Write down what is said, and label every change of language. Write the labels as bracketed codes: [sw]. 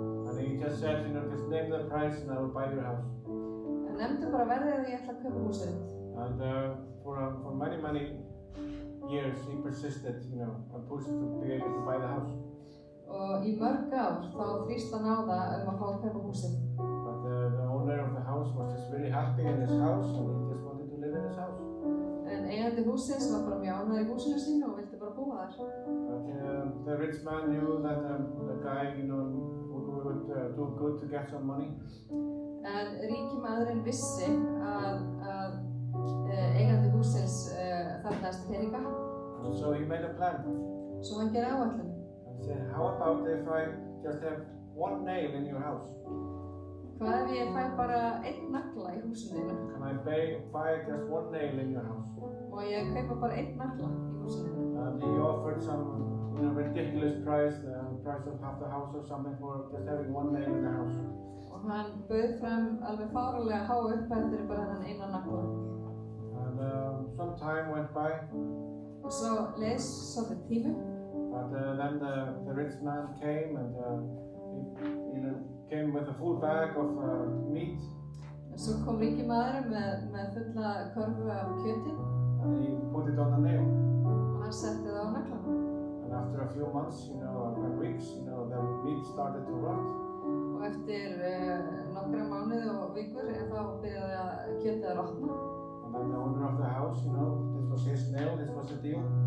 [en] And he just said, just name the price and I will buy your house. [is] Hann nefndi bara verðið og ég ætla að kaupa húsið þitt. [en] And for many years he persisted, and pushed to be able to buy the house. [is] Og í mörg ár þá þrýst hann á það að fá að kaupa húsið. [en] But the owner of the house was just really happy in his house and he just wanted to live in his house. [is] En eigandi húsins var bara mjög ánægður í húsinu sínu og vildi bara búa þar. [en] But the rich man knew that the guy, would do good to get some money. [is] En ríki maðurinn vissi að eigandi húsins þarfnaðist peninga. [en] So he made a plan. [is] Svo hann gerði áætlun. [en] He said, how about if I just have one nail in your house? [is] Hvað ef ég fæ bara einn nagla í húsinu þínu? [en] Can I buy just one nail in your house? [is] Og ég kaupa bara einn nagla í húsinu þínu. [en] And he offered some ridiculous price, the price of half the house or something for just having one nail in the house. [is] Og hann bauð fram alveg fáránlega háa upphæð fyrir bara þennan eina nagla. [en] And some time went by. [is] Og svo leið svolítið tími. [en] But then the rich man came and he came with a full bag of meat. [is] Svo kom ríki maðurinn með fulla körfu af kjöti. [en] And he put it on the nail. [is] Og hann setti það á naglan. [en] And after a few months, and weeks, the meat started to rot. [is] Og eftir nokkra mánuði og vikur þá byrjaði kjötið að rotna. [en] And then the owner of the house, this was his nail, this was the deal.